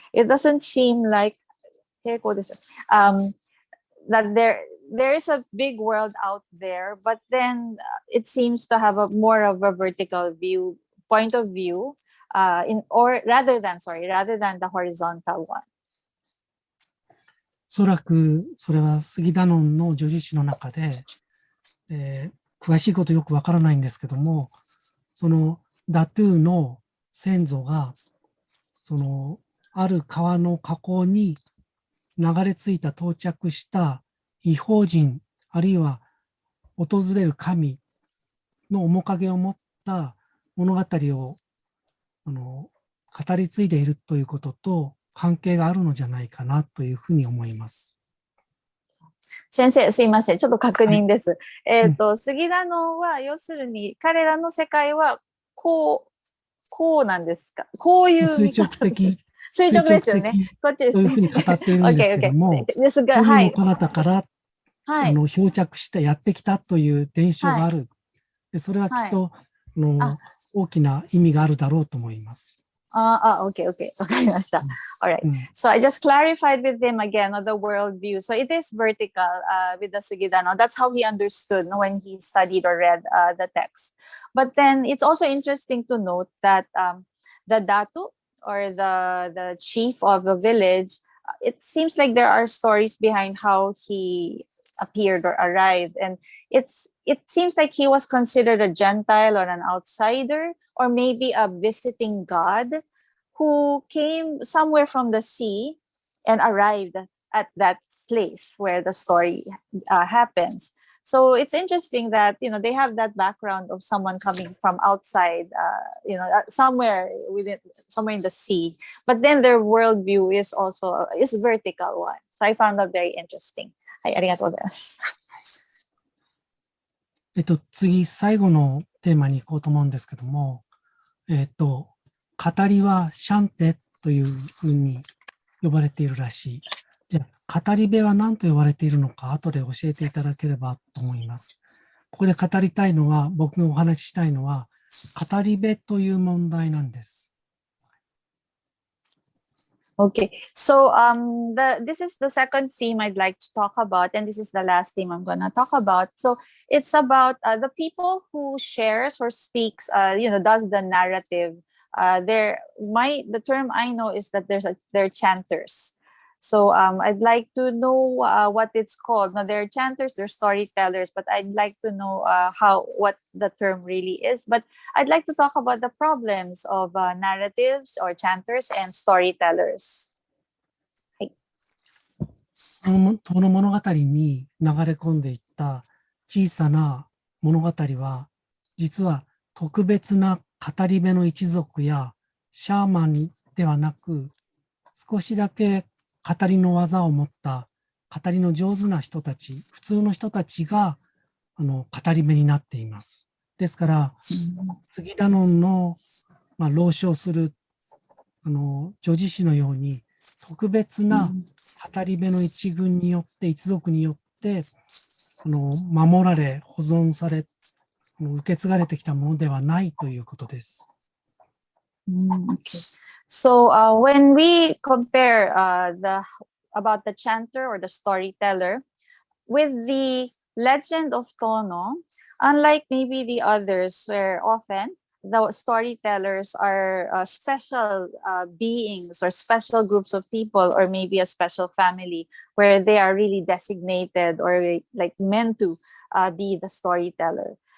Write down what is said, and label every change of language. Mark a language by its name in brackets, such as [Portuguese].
[English] It doesn't seem like [Japanese] 平行ですよ。 [English] that there is a big world out there, but then it seems to have a more of a vertical point of view, rather than the horizontal one. [Japanese] おそらくそれはスギダノンの叙事詩の中で、詳しいことよくわからないんですけども、そのダトゥーの先祖がそのある川の河口に流れ着いた到着した異邦人あるいは訪れる神の面影を持った物語を語り継いでいるということと関係があるのじゃないかなというふうに思います。先生、すいません。ちょっと確認です。スギダノンは要するに彼らの世界はこうなんですか？こういう垂直的。垂直ですよね。こっちです。そういうふうに語っているんですけども、ですが、海の彼方から、はい、漂着してやってきたという伝承がある。はい、でそれはきっと、大きな意味があるだろうと思います。 [English] Okay. [Japanese] わかりました。 [English] Alright. So I just clarified with him again on the world view. So it is vertical with the Sugidano. That's how he understood when he studied or read the text. But then it's also interesting to note that the Datu or the chief of the village, it seems like there are stories behind how he appeared or arrived. And it seems like he was considered a Gentile or an outsider, or maybe a visiting god who came somewhere from the sea and arrived at that place where the story happens. So it's interesting that, they have that background of someone coming from outside, somewhere in the sea. But then their worldview is also vertical one. So I found that very interesting. [Japanese] はい、ありがとうございます。次、最後のテーマに行こうと思うんですけども、語りはシャンテというふうに呼ばれているらしい。じゃあ、語り部は何と呼ばれているのか、後で教えていただければと思います。ここで語りたいのは、僕がお話ししたいのは、語り部という問題なんです。 [English] Okay, so this is the second theme I'd like to talk about, and this is the last theme I'm going to talk about. So it's about the people who shares or speaks, does the narrative. The term I know is that they're chanters. So I'd like to know what it's called. Now, they're chanters, they're storytellers, but I'd like to know what the term really is. But I'd like to talk about the problems of narratives or chanters and storytellers. [Japanese] この物語に流れ込んでいった小さな物語は、実は特別な語り部の一族やシャーマンではなく、少しだけ語りの技を持った語りの上手な人たち、普通の人たちが語り部になっています。ですから、スギダノンの、朗唱する叙事詩のように、特別な語り部の一群によって、一族によって、守られ、保存され、受け継がれてきたものではないということです。 [English] Okay. So when we compare about the chanter or the storyteller with the legend of Tono, unlike maybe the others where often the storytellers are special beings or special groups of people or maybe a special family where they are really designated or like meant to be the storyteller.